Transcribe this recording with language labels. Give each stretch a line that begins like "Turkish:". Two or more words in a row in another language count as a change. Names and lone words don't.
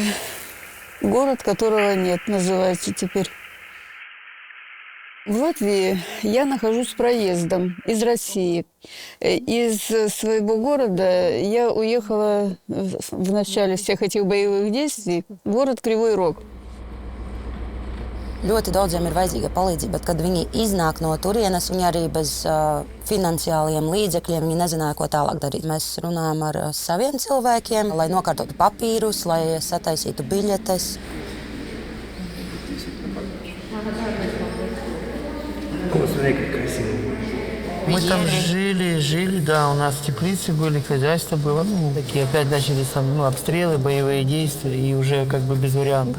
Russian: Город, которого нет, называется теперь. В Латвии я нахожусь проездом из России. Из своего города я уехала в начале всех этих боевых действий в город Кривой Рог.
Latvian: Ļoti daudziem ir vajadzīga palīdzība, bet kad viņi iznāk no turienes, viņi arī bez finansiāliem līdzekļiem, viņi nezināja, ko tālāk darīt. Mēs runājam ar saviem cilvēkiem, lai nokārtotu papīrus, lai sataisītu biļetes.
Russian: Мы там жили, да, у нас теплицы были, хозяйство было. Такие опять начались обстрелы, боевые действия, и уже как бы без варианта.